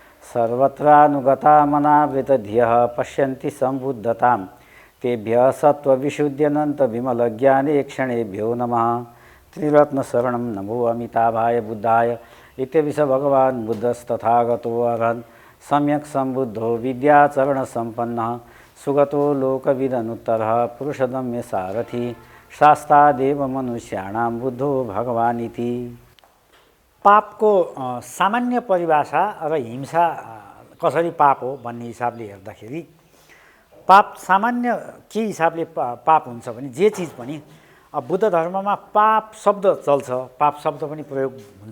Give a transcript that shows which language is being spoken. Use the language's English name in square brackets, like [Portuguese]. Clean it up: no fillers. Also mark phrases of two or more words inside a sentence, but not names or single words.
[Sanskrit] सर्वत्रानुगतामनावृतधियः पश्यन्ति सम्बुद्धतां तेभ्यः सत्त्वविशुद्ध्यनन्तविमलज्ञाने क्षणेभ्यो नमः त्रिरत्नशरणं नमो अमिताभाय बुद्धाय इत्यपि स भगवान् बुद्धस्तथागतो अरहन् सम्यक् सम्बुद्धो विद्याचरणसम्पन्नः सुगतो लोकविदनुत्तरः पुरुषदम्य सारथी शास्तादेव मनुष्याणां बुद्धो भगवान् इति। [Nepali] पापको सामान्य परिभाषा र हिंसा कसरी पाप हो भन्ने हिसाबले हेर्दाखेरि पाप सामान्य के हिसाबले पाप हुन्छ भने जे चिज पनि बुद्ध धर्ममा पाप शब्द चल्छ, पाप शब्द पनि प्रयोग हुन्छ।